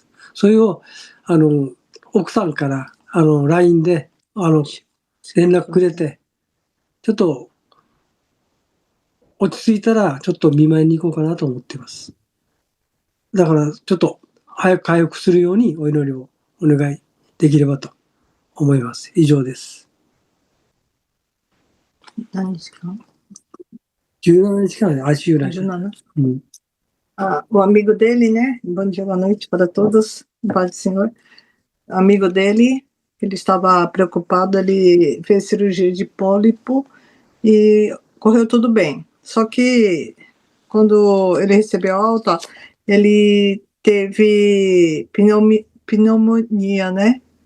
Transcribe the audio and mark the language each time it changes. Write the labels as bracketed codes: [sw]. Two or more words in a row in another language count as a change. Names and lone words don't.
[ja] それを、奥さんから、LINE で、連絡くれて、ちょっと、落ち着いたら、ちょっと見舞いに行こうかなと思っています。だから、ちょっと、早く回復するようにお祈りをお願いできればと思います。以上です。何日間 17日間 ICU らしい。 [pt] O amigo dele, né? Bom dia, boa noite para todos. Paz do Senhor. Amigo dele, ele estava preocupado, ele fez cirurgia de pólipo e correu tudo bem. Só que quando ele recebeu alta, ele teve pneumonia, né?